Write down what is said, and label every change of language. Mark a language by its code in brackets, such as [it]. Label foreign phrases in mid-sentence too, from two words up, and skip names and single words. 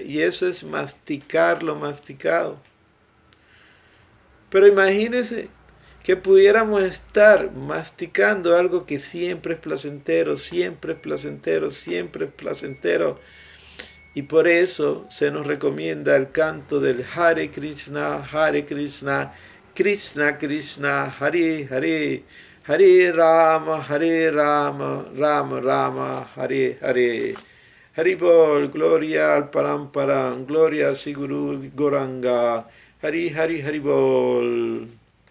[es] Y eso es masticar lo masticado. Pero imagínense que pudiéramos estar masticando algo que siempre es placentero, siempre es placentero, siempre es placentero. Y por eso se nos recomienda el canto del [sa] Hare Krishna, Krishna Krishna, Hare Hare, Hare Rama, Rama Rama, Hare Hare. [es] Haribol, gloria al Paramparam, gloria a Siguru Goranga, Haribol.